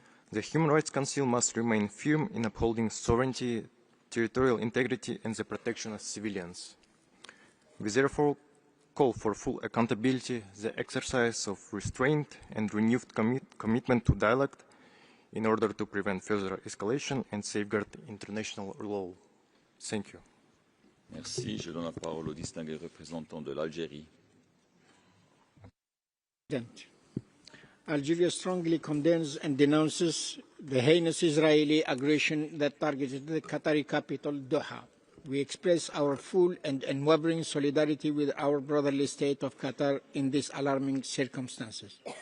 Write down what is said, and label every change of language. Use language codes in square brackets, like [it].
[en] The Human Rights Council must remain firm in upholding sovereignty, territorial integrity and the protection of civilians. We therefore call for full accountability, the exercise of restraint and renewed commitment to dialogue in order to prevent further escalation and safeguard international law. Thank you. [fr] Merci. Je donne la parole au distingué représentant de l'Algérie. [en] Algeria strongly condemns and denounces the heinous Israeli aggression that targeted the Qatari capital, Doha. We express our full and unwavering solidarity with our brotherly state of Qatar in these alarming circumstances.